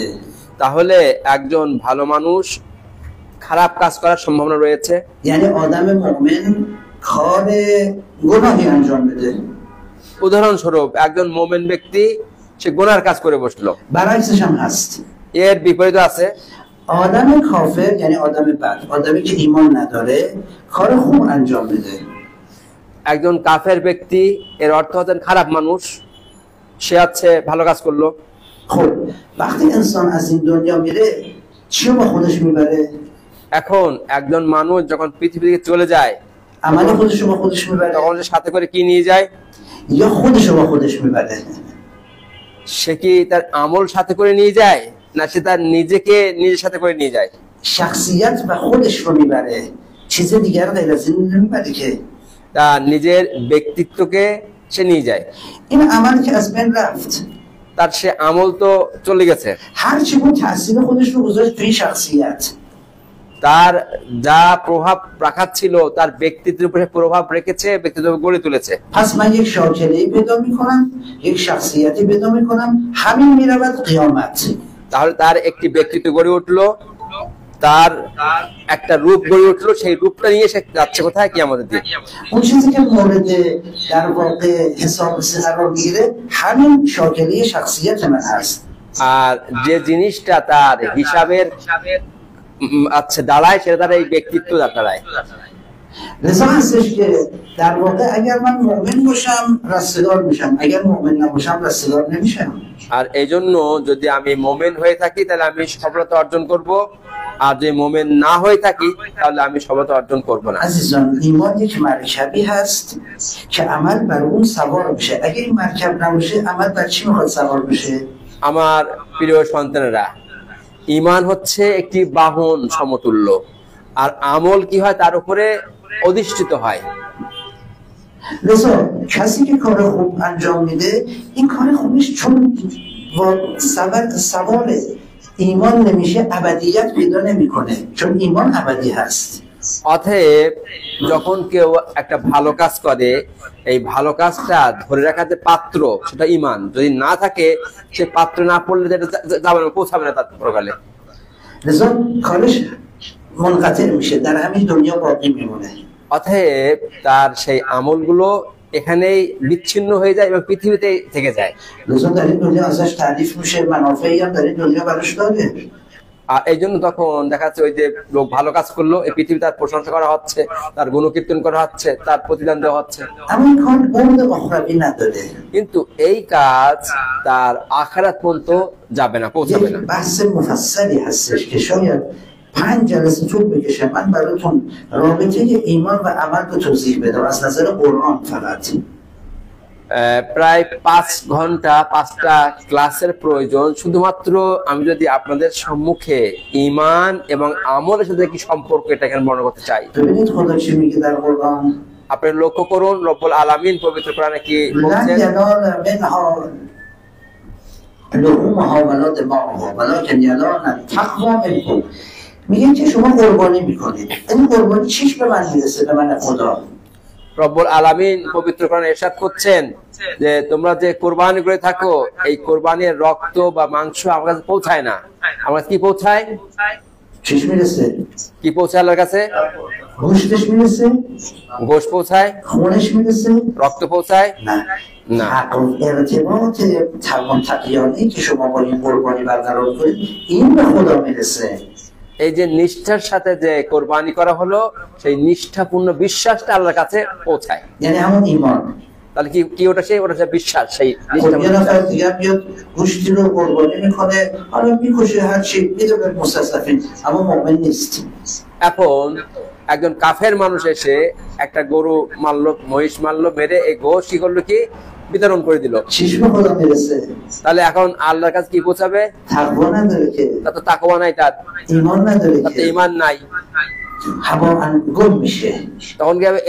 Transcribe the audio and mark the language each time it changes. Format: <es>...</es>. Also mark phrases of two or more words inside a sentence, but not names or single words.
<bn>তাহলে একজন ভালো মানুষ খারাপ কাজ করার সম্ভাবনা রয়েছে।</bn> <fa>یعنی آدم مؤمن کار گناهی انجام بده.</fa> <bn>উদাহরণস্বরূপ একজন মুমিন ব্যক্তি সে গুনার কাজ করে বসলো।</bn> <fa>برعکسش هم هست.</fa> <bn>এর বিপরীত আছে</bn> <fa>آدم کافر یعنی آدم بد، آدمی که ایمان نداره کار خوب انجام بده.</fa> <bn>একজন কাফের ব্যক্তি এর অর্থ হচ্ছেন খারাপ মানুষ, সে আছে ভালো কাজ করলো।</bn> <fa>خب وقتی انسان از این دنیا میره چی با خودش میبره؟</fa> <bn>এখন একজন মানুষ যখন পৃথিবী থেকে চলে যায়</bn> <fa>عمل خودش با خودش میبره</fa> <bn>তখন সে সাথে করে কি নিয়ে যায়?</bn> <fa>یا خودش با خودش میبره؟</fa> <bn>সে কি তার আমল সাথে করে নিয়ে যায় না সে তার নিজেকে নিজের সাথে করে নিয়ে যায়?</bn> <fa>شخصیت و خودش رو میبره، چیز دیگر غیر از این نمیبره که.</fa> <bn>তার নিজের ব্যক্তিত্বকে সে নিয়ে যায়।</bn> <fa>این عملی که از بین رفت،</fa> <bn>তার সে আমল তো চলে গেছে,</bn> <fa>هر چی بود تاثیر خودش رو گذاشت توی شخصیت.</fa> <bn>তার যা প্রভাব রাখার ছিল তার ব্যক্তিত্বের উপরে প্রভাব রেখেছে, ব্যক্তিত্ব গড়ে তুলেছে।</bn> <fa>پس من یک شاکله‌ای پیدا میکنم، یک شخصیتی پیدا میکنم، همین میرود قیامت.</fa> <bn>তাহলে তার একটি ব্যক্তিত্ব গড়ে উঠলো, তার একটা রূপ গড়ে উঠলো, সেই রূপটা নিয়ে সে যাচ্ছে কোথায়? কিয়ামতের দিন।</bn> <fa>اون چیزی که مورد در واقع حساب قرار میگیره همین شاکله شخصیت من هست.</fa> <bn>আর যে জিনিসটা তার হিসাবের আচ্ছা দাঁড়ায় সেটা তার এই ব্যক্তিত্ব দাঁড়ায়।</bn> <fa>لذا هستش که در واقع اگر من مؤمن باشم رستگار میشم، اگر مؤمن نباشم رستگار نمیشم.</fa> <bn>আর এই জন্য যদি আমি মুমিন হয়ে থাকি তাহলে আমি সফলতা অর্জন করব, আর যদি মুমিন না হয়ে থাকি তাহলে আমি সফলতা অর্জন করব না।</bn> <fa>عزیزان ایمان یک مرکبی هست که عمل بر اون سوار بشه. اگه این مرکب نباشه عمل بر چی میخواد سوار بشه؟</fa> <bn>আমার প্রিয় সন্তানেরা, ঈমান হচ্ছে একটি বাহন সমতুল্য, আর আমল কি হয় তার উপরে অধিষ্ঠিত হয়।</bn> <fa>لذا کسی که کار خوب انجام میده این کار خوبش چون سوار ایمان نمیشه ابدیت پیدا نمیکنه، چون ایمان ابدی هست।</fa> <bn>অতএব যখন কেউ একটা ভালো কাজ করে, এই ভালো কাজটা ধরে রাখার যে পাত্র সেটা ঈমান যদি না থাকে, সে পাত্র না পড়লে যাবে না, পৌঁছাবে না তার পরকালে।</bn> <fa>لذا کارش منقطع میشه، در همین دنیا باقی میمونه।</fa> <bn>অতএব তার সেই আমলগুলো এখানেই বিচ্ছিন্ন হয়ে যায় এবং পৃথিবীতে থেকে যায়।</bn> <fa>لذا در این دنیا ازش تعریف میشه، منافعی هم در این دنیا براش داره।</fa> <bn>আর এই জন্য তখন দেখা যাচ্ছে ওই যে লোক ভালো কাজ করলো, এই পৃথিবী তার প্রশংসা করা হচ্ছে, তার গুণকীর্তন করা হচ্ছে, তার প্রতিদান দেওয়া হচ্ছে। কিন্তু এই কাজ তার আখিরাত পর্যন্ত যাবে না, পৌঁছাবে না।</bn> <fa>بحث مفصلی هستش که شاید 5 جلسه طول بکشه من براتون رابطه ایمان و عمل رو توضیح بدم از نظر قرآن فقط।</fa> <bn>প্রায় 5 ঘন্টা 5টা ক্লাসের প্রয়োজন, শুধুমাত্র আমি যদি আপনাদের সম্মুখে ঈমান এবং আমলের সাথে কি সম্পর্ক এটা এখানে বর্ণনা করতে চাই। আপনি লক্ষ্য করুন</bn> <ar>رب العالمين</ar> <bn>পবিত্র কোরআনে কি বলছেন?</bn> <fa>میگه که شما قربانی میکنید، این قربانی چیش به من میرسه؟ به من خدا।</fa> <ar>رب العالمين</ar> <bn>পবিত্র কোরআনে ইরশাদ করছেন যে তোমরা যে কুরবানি করে থাকো, এই কুরবানির রক্ত বা মাংস আমার কাছে পৌঁছায় না। আমার কি পৌঁছায়?</bn> <fa>چیش میرسه؟</fa> <bn>কি পৌঁছায় আল্লাহর কাছে?</bn> <fa>گوشتش میرسه؟</fa> <bn>গোশত পৌঁছায়?</bn> <fa>خونش میرسه؟</fa> <bn>রক্ত পৌঁছায়</bn> <fa>نه. نه. ارتباط تمام تقیانی که شما با این قربانی برقرار کنید این به خدا میرسه।</fa> <bn>এই যে নিষ্ঠার সাথে যে কোরবানি করা হলো, সেই নিষ্ঠাপূর্ণ বিশ্বাসটা আল্লাহর কাছে পৌঁছায়।</bn> <fa>یعنی همون ایمان।</fa> <bn>তাহলে কি কি ওটা সেই বিশ্বাস, সেই</bn> <fa>یه نفر دیگه بیاد گوشتی رو قربانی میکنه، حالا میکشه هر چی میده به مستضعفین، اما مؤمن نیست।</fa> <bn>এখন একজন কাফের মানুষ এসে একটা গরু মারলো, মহিষ মারলো, মেরে এই গোশ কি করলো, কি বিতরণ করে দিল। তাহলে এখন আল্লাহর কাছে কি পৌঁছাবে? তার তো তাকওয়া নাই, তার ঈমান নাই, তখন কি হবে?</bn>